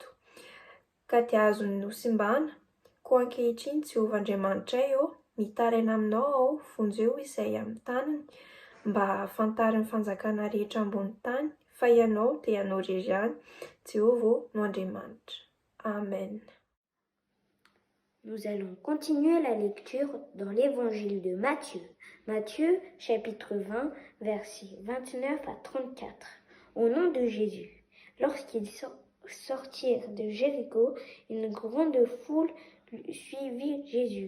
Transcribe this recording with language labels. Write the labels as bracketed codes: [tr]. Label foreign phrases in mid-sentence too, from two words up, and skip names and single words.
[mg] Ka dia azony nosimbana, koa ankehitriny Jehova Andriamanitray mitaraina aminao aho vonjeo izay amin'ny tanany, mba hahafantariny fanjakana rehetra ambony tany, fa ianao dia ianao irery ihany, Jehova no Andriamanitra. Amen. [fr] Nous allons continuer la lecture dans l'évangile de Matthieu. Matthieu, chapitre 20, versets 29 à 34. Au nom de Jésus. Lorsqu'ils sortirent de Jéricho, une grande foule suivit Jésus.